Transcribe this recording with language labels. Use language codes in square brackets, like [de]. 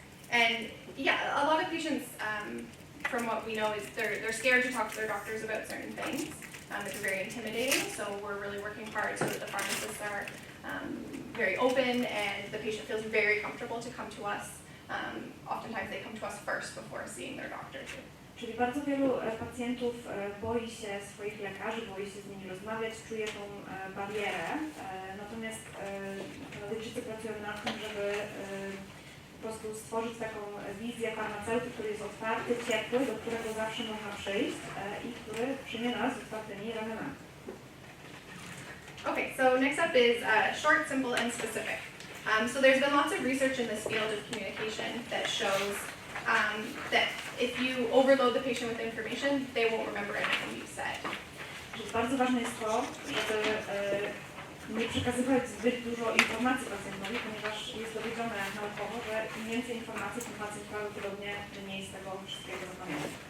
[en] And yeah, a lot of patients, from what we know, is they're scared to talk to their doctors about certain things. It's very intimidating, so we're really working hard so that the pharmacists are very open and the patient feels very comfortable to come to us. Oftentimes they come to us first before seeing their doctor too. [pl] Czyli bardzo wielu pacjentów boi się swoich lekarzy, boi się z nimi rozmawiać, czuje tą barierę. Natomiast Kanadyjczycy pracują nad tym, żeby po prostu stworzyć taką wizję farmaceuty, który jest otwarty, ciepły, do którego zawsze można przyjść i który przyjmie nas z otwartymi ramionami. [en] Okay, so next up is short, simple, and specific. So there's been lots of research in this field of communication that shows that if you overload the patient with information, they won't remember anything you've said. [pl] Czyli bardzo ważne jest to, żeby nie przekazywać zbyt dużo informacji pacjentowi, ponieważ jest dowiedzione naukowo, że im więcej informacji, tym pacjent prawdopodobnie mniej z tego wszystkiego zapamięta.